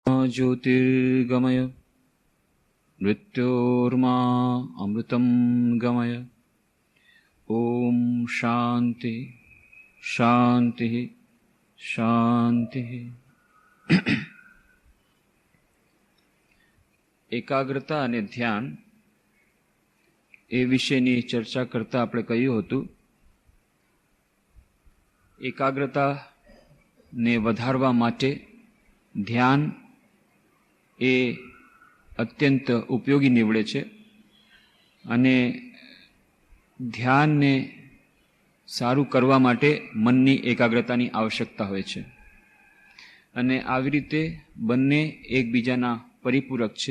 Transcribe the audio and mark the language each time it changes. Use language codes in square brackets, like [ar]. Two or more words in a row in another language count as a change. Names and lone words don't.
[sa] ज्योतिर्गमय मृत्योर्मा अमृतं गमय। ओम शांति शांति शांति। [gu] એકાગ્રતા અને ધ્યાન એ વિશેની ચર્ચા કરતા આપણે કહ્યું હતું, એકાગ્રતાને વધારવા માટે ધ્યાન એ અત્યંત ઉપયોગી નીવડે છે અને ધ્યાનને સારું કરવા માટે મનની એકાગ્રતાની આવશ્યકતા હોય છે અને આવી રીતે બંને એકબીજાના પરિપૂરક છે.